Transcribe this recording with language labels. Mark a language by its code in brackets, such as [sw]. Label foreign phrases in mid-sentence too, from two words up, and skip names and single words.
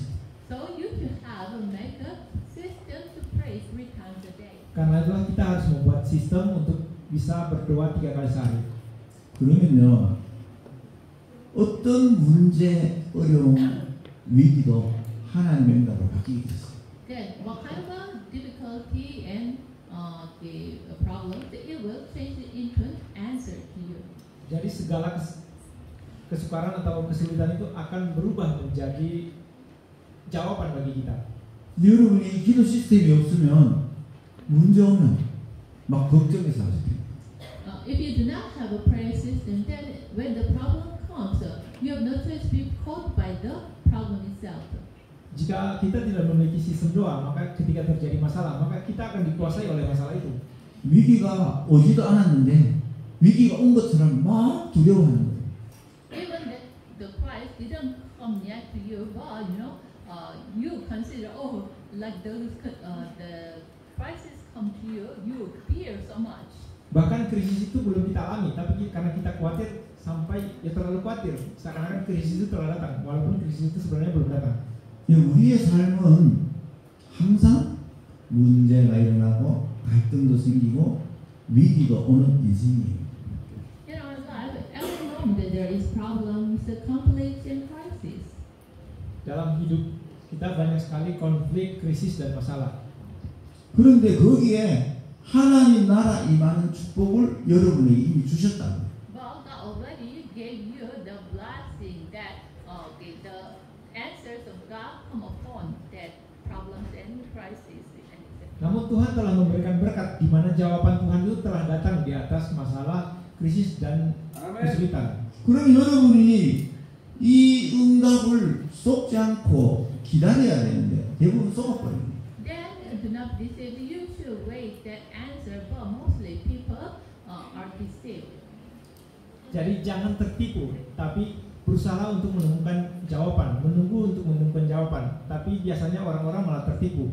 [en] So you should make a system to pray 3 times a day. [id] Karena itulah kita harus membuat sistem untuk bisa berdoa 3 kali sehari. [ko] 그러면요 어떤 문제, 어려움, 위기도 하나님의 응답으로 바뀌게 됐어요. [en] Then what kind of difficulty and the problem, it will change into an answer to you. [id] Jadi segala kesukaran atau kesulitan itu akan berubah menjadi jawaban bagi kita. [ko] 여러분이 기도 시스템이 없으면 문제 오면 막 걱정해서 하세요. [en] If you do not have a prayer system, then when the problem comes, you have no choice to be caught by the problem itself. [id] Jika kita tidak memiliki sistem doa, maka ketika terjadi masalah, maka kita akan dikuasai oleh masalah itu. [ko] 위기가 오지도 않았는데 위기가 온 것처럼 막 두려워하는 거예요. [en] Even that the Christ didn't come yet to you, but you consider, like the crisis come to you, you fear so much. [id] Bahkan krisis itu belum kita alami, tapi karena kita khawatir sampai terlalu khawatir, seakan-akan krisis itu telah datang, walaupun krisis itu sebenarnya belum datang. [ko] 우리의 삶은 항상 문제가 일어나고 갈등도 생기고 위기도 오는 인생이에요. [en] In our life, every moment there is problems, conflicts, and crises. [id] Dalam hidup kita banyak sekali konflik, krisis, dan masalah. [ko] 그런데 거기에 하나님 나라 임하는 축복을 여러분에게 이미 주셨다고. [en] But God already gave you the blessing that the answers of God come upon that problems and crises. [id] Namun Tuhan telah memberikan berkat di mana jawaban Tuhan itu telah datang di atas masalah, krisis, dan kesulitan. [ko] 그럼 여러분이 이 응답을 쏟지 않고 기다려야 되는데 대부분 쏟아버려요. [en] Then do not be deceived. You should wait that answer, but mostly people are deceived. [id] Jadi jangan tertipu, tapi berusaha untuk menemukan jawaban, menunggu untuk menemukan jawaban. Tapi biasanya orang-orang malah tertipu.